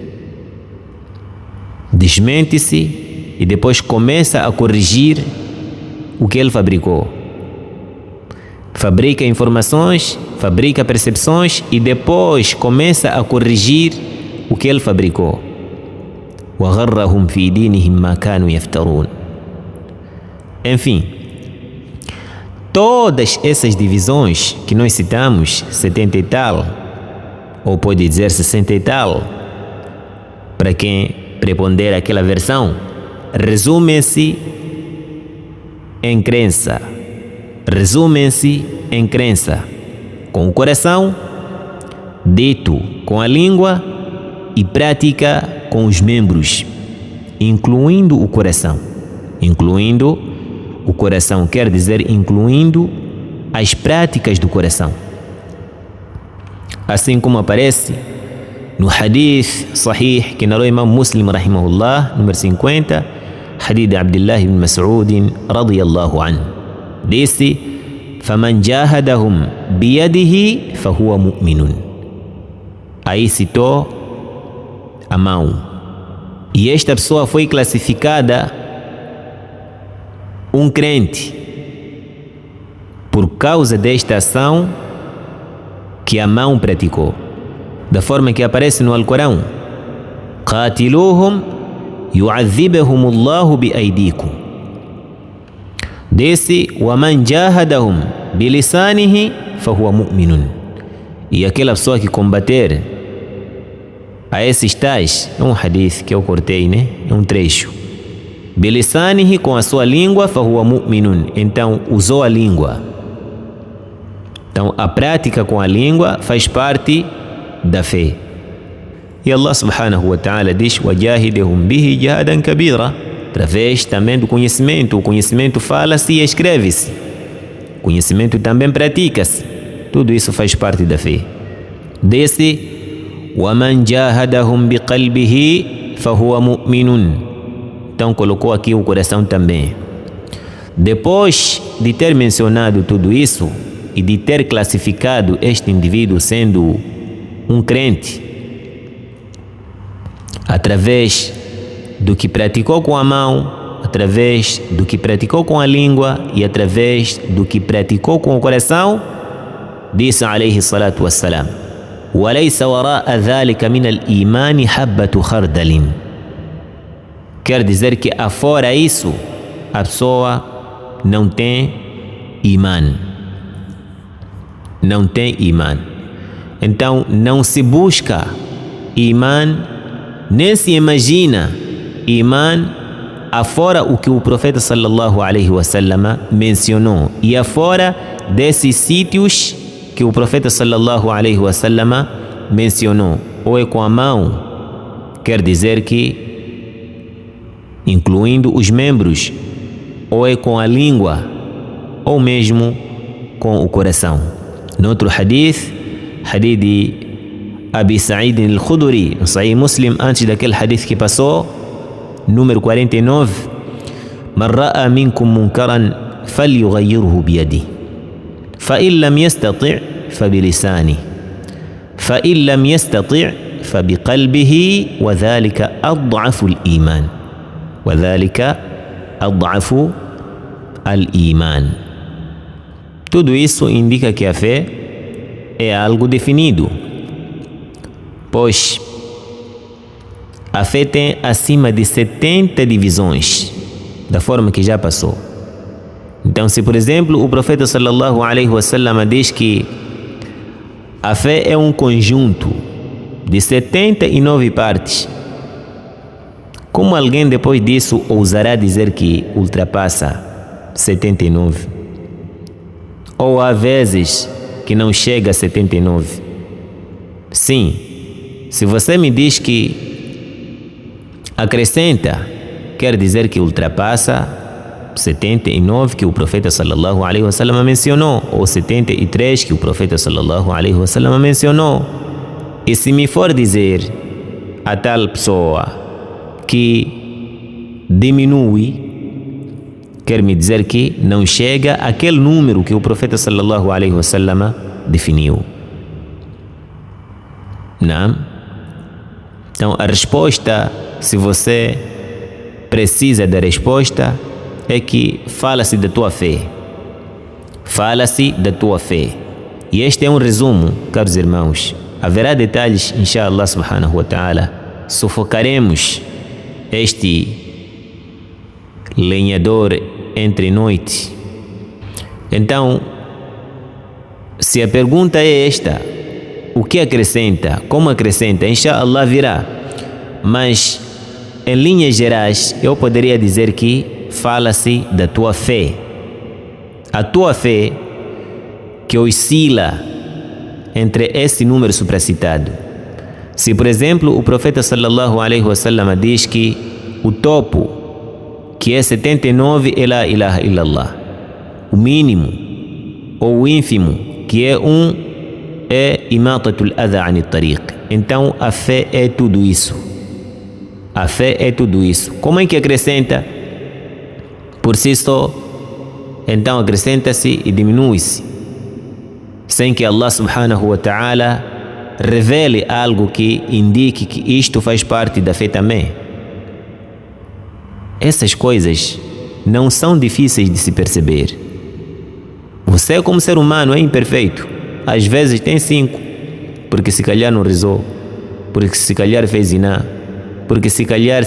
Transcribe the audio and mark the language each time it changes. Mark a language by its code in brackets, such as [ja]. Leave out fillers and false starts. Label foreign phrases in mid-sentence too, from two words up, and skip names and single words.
[pt] Desmente-se e depois começa a corrigir o que ele fabricou. Fabrica informações, fabrica percepções e depois começa a corrigir o que ele fabricou. [ar] وَغَرَّهُمْ فِي دِينِهِمْ مَا كَانُوا يَفْتَرُونَ. [pt] Enfim, todas essas divisões que nós citamos, 70 e tal, ou pode dizer 60 e tal, para quem prepondera aquela versão, resumem-se em crença. Resumem-se em crença com o coração, dito com a língua e prática com os membros, incluindo o coração. Incluindo o coração quer dizer incluindo as práticas do coração. Assim como aparece no [ar] حديث صحيح [pt] que narrou Imam Muslim rahimahullah, número 50, hadith de Abdullah ibn Mas'ud [ar] رضي الله عنه, [pt] disse: [ar] فَمَنْ جَاهَدَهُمْ بِيَدِهِ فَهُوَ مُؤْمِنٌ. [pt] Aí citou a mão. E esta pessoa foi classificada um crente, por causa desta ação que a mão praticou, da forma que aparece no Alcorão: [ar] قاتلوهم يعذبهم الله بأيديكم. Desse: ومن جاهدهم بلسانه فهو مؤمن. [pt] E aquela pessoa que combater a esses tais, é um hadith que eu cortei, né? É um trecho. Bilisanihi, com a sua língua, [ar] فهو مؤمن. [pt] Então usou a língua. Então a prática com a língua faz parte da fé. E Allah [ar] سبحانه وتعالى [pt] diz: [ar] وجاهدهم به جهادا كبيرا. [pt] Através também do conhecimento. O conhecimento fala-se e escreve-se. O conhecimento também pratica-se. Tudo isso faz parte da fé. Desse: [ar] وَمَنْ جَاهَدَهُمْ بِقَلْبِهِ فَهُوَ مُؤْمِنٌ. [pt] Então colocou aqui o coração também. Depois de ter mencionado tudo isso e de ter classificado este indivíduo sendo um crente através do que praticou com a mão, através do que praticou com a língua e através do que praticou com o coração, disse [ar] عليه الصلاة والسلام: وَلَيْسَ وَرَاءَ ذَلِكَ مِنَ الْإِيمَانِ حَبَّةُ خَرْدَلٍ. [pt] Quer dizer que afora isso, a pessoa não tem imã. Não tem imã. Então não se busca imã, nem se imagina imã afora o que o profeta [ar] صلى الله عليه وسلم [pt] mencionou e afora desses sítios que o profeta [ar] صلى الله عليه وسلم [pt] mencionou. Ou é com a mão, quer dizer que incluindo os membros, ou é com a língua, ou mesmo com o coração. No outro hadith de Abi Sa'id al-Khudri, no Sahih Muslim, antes daquele hadith que passou, número 49: [ar] من رأى منكم منكرا فليغيره بيده فإن لم يستطع فبلسانه فإن لم يستطع فبقلبه وذلك أضعف الإيمان وذلك أضعف الإيمان. [pt] Tudo isso indica que a fé é algo definido, pois a fé tem acima de 70 divisões, da forma que já passou. Então, se por exemplo o profeta [ar] صلى الله عليه وسلم [pt] diz que a fé é um conjunto de 79 partes, como alguém depois disso ousará dizer que ultrapassa 79? Ou há vezes que não chega a 79? Sim, se você me diz que acrescenta, quer dizer que ultrapassa 79 que o profeta [ar] صلى الله عليه وسلم [pt] mencionou, ou 73 que o profeta [ar] صلى الله عليه وسلم [pt] mencionou. E se me for dizer a tal pessoa que diminui, quer me dizer que não chega àquele número que o profeta [ar] صلى الله عليه وسلم [pt] definiu. Não? Então a resposta, se você precisa da resposta, é que fala-se da tua fé. Fala-se da tua fé. E este é um resumo, caros irmãos. Haverá detalhes, [ar] إن شاء الله سبحانه وتعالى. [pt] Sufocaremos este lenhador entre noite. Então, se a pergunta é esta: o que acrescenta? Como acrescenta? Inshallah virá. Mas, em linhas gerais, eu poderia dizer que fala-se da tua fé. A tua fé que oscila entre esse número supracitado. Se, por exemplo, o profeta [ar] صلى الله عليه وسلم [pt] diz que o topo, que é 79, é [ar] لا إله إلا الله. [pt] O mínimo ou o ínfimo, que é é [ar] إماطة الأذى عن الطريق. [pt] Então a fé é tudo isso. A fé é tudo isso. Como é que acrescenta? Por si só, então acrescenta-se e diminui-se, sem que Allah [ar] سبحانه وتعالى [pt] revele algo que indique que isto faz parte da fé também. Essas coisas não são difíceis de se perceber. Você, como ser humano, é imperfeito. Às vezes tem 5, porque se calhar não rezou, porque se calhar fez ziná, porque se calhar.